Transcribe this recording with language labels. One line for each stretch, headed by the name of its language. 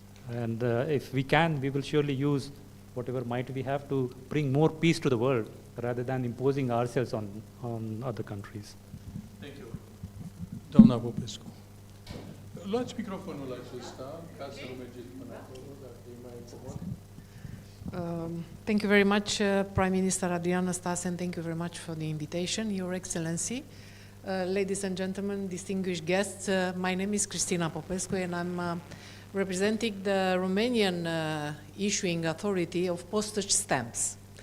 English: And if we can, we will surely use whatever might we have to bring more peace to the world rather than imposing ourselves on other countries. Thank you. Doamna Popescu.
Romanian: Luați microfonul acesta ca să nu mergeți până acolo, dacă e mai comod.
English: Thank you very much, Prime Minister Adrian Năstase, and thank you very much for the invitation, Your Excellency. Ladies and gentlemen, distinguished guests, my name is Cristina Popescu, and I'm representing the Romanian issuing authority of postage stamps.